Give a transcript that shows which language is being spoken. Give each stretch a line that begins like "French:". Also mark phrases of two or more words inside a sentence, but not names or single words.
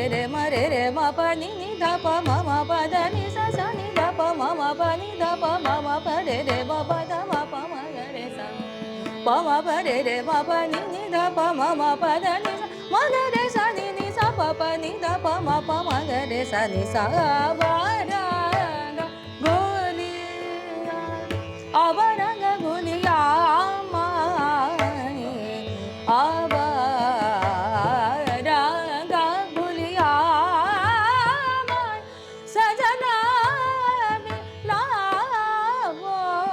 Hindi: रे म प नि नि ध प म म प ध नि सा सा नि ध प म म प नि ध प म म प रे रे म प ध म प म ग रे सा प म प रे रे म प नि नि ध प म म प ध नि सा म ग रे सा नि नि सा प प नि ध प म प म ग रे सा नि सा अवरंग गोलिया अवरंग गोलिया माए अवरंग गोलिया माए सजना मिलावो